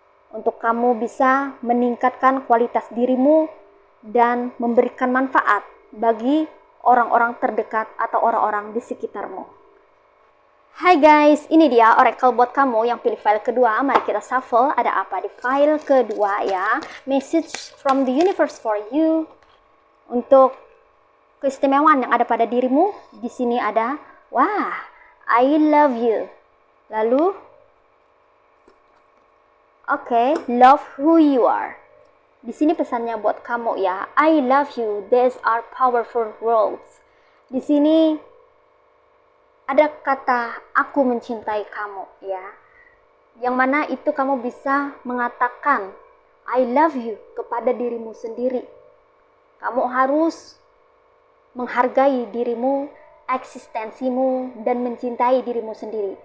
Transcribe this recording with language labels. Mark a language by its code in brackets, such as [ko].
[id] Untuk kamu bisa meningkatkan kualitas dirimu dan memberikan manfaat bagi orang-orang terdekat atau orang-orang di sekitarmu. Hai guys, ini dia oracle buat kamu yang pilih file kedua. Mari kita shuffle, ada apa di file kedua ya. [en] Message from the universe for you. [id] Untuk keistimewaan yang ada pada dirimu, di sini ada, wah, [en] I love you. [id] Lalu, [en] oke, love who you are. [id] Di sini pesannya buat kamu ya. [en] I love you, these are powerful words. [id] Di sini ada kata aku mencintai kamu ya, yang mana itu kamu bisa mengatakan [en] I love you [id] kepada dirimu sendiri. Kamu harus menghargai dirimu, eksistensimu, dan mencintai dirimu sendiri.